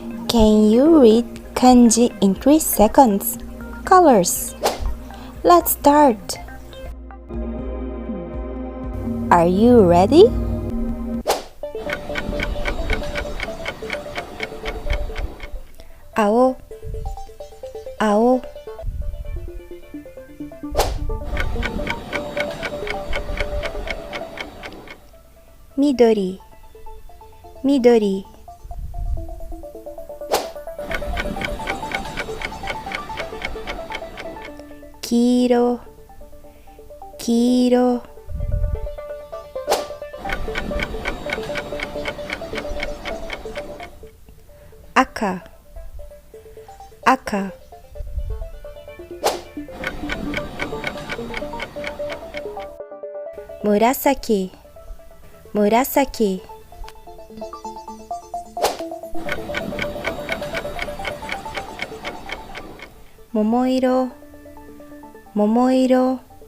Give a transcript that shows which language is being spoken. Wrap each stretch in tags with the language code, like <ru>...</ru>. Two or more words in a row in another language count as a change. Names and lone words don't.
<en>Can you read kanji in 3 seconds? Colors. Let's start. Are you ready?</en> <ja>青、青. 緑、緑. 黄色、黄色. 赤、赤. 紫、紫. 桃色、桃色.</ja>